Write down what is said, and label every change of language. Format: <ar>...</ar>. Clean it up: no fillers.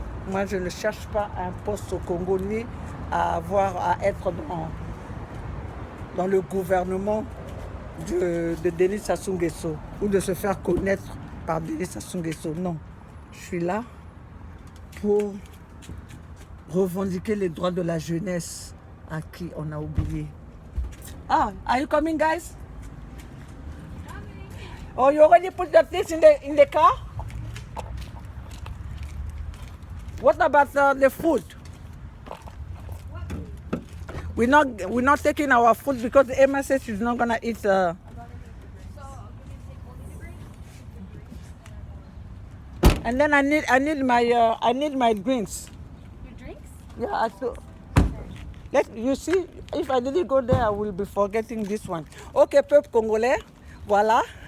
<fr>Moi, je ne cherche pas un poste au Congo ni à être dans le gouvernement de Denis Sassou Nguesso ou de se faire connaître par Denis Sassou Nguesso. Non, je suis là pour revendiquer les droits de la jeunesse à qui on a oublié.</fr> <en>Ah, are you coming, guys? Oh, you already put the things in the car? What about the food? We're not taking our food because Emma says she's not gonna eat. And then I need my drinks. Your drinks? Yeah, you see, if I didn't go there, I will be forgetting this one.</en> <fr>Ok, peuple congolais, voilà.</fr>